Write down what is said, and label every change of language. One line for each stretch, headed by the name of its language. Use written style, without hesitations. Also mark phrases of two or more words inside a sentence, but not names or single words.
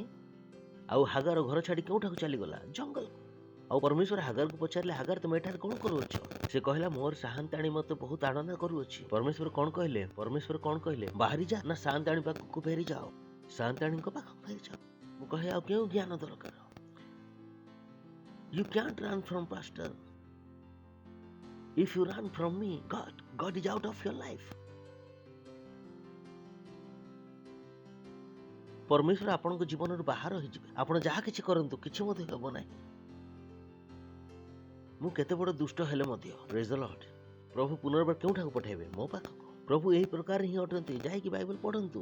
Odia: ଆଉ ହାଗାର ଘର ଛାଡ଼ି କେଉଁଠାକୁ ଚାଲିଗଲା? ଜଙ୍ଗଲକୁ। ଆଉ ପରମେଶ୍ୱର ହାଗାରକୁ ପଚାରିଲେ, ହାଗାର ତୁମେ ଏଠାରେ କ'ଣ କରୁଅଛ? ସେ କହିଲା, ମୋର ସାହାନ୍ତାଣୀ ମୋତେ ବହୁତ ଆନନ୍ଦ କରୁଅଛି। ପରମେଶ୍ୱର କ'ଣ କହିଲେ? ବାହାରି ଯା, ନା ସାହାନ୍ତାଣୀ ପାଖକୁ ଫେରି ଯାଅ। ସାହାନ୍ତାଣୀଙ୍କ ପାଖକୁ ଫେରି ଯାଅ। ମୁଁ କହେ, ଆଉ କେଉଁ ଜ୍ଞାନ ଦରକାର?
English: You can't run from pastor. If you run from me, God is out of your life.
Odia: ପରମେଶ୍ୱର ଆପଣଙ୍କ ଜୀବନରୁ ବାହାର ହୋଇଯିବେ। ଆପଣ ଯାହା କିଛି କରନ୍ତୁ, କିଛି ମଧ୍ୟ ହେବ ନାହିଁ। ମୁଁ କେତେ ବଡ଼ ଦୁଷ୍ଟ ହେଲେ ମଧ୍ୟ,
English: praise the Lord,
Odia: ପ୍ରଭୁ ପୁନର୍ବାର କେଉଁଠାକୁ ପଠାଇବେ? ମୋ ପାଖକୁ। ପ୍ରଭୁ ଏହି ପ୍ରକାର ହିଁ ଅଟନ୍ତି। ଯାଇକି ବାଇବଲ ପଢ଼ନ୍ତୁ।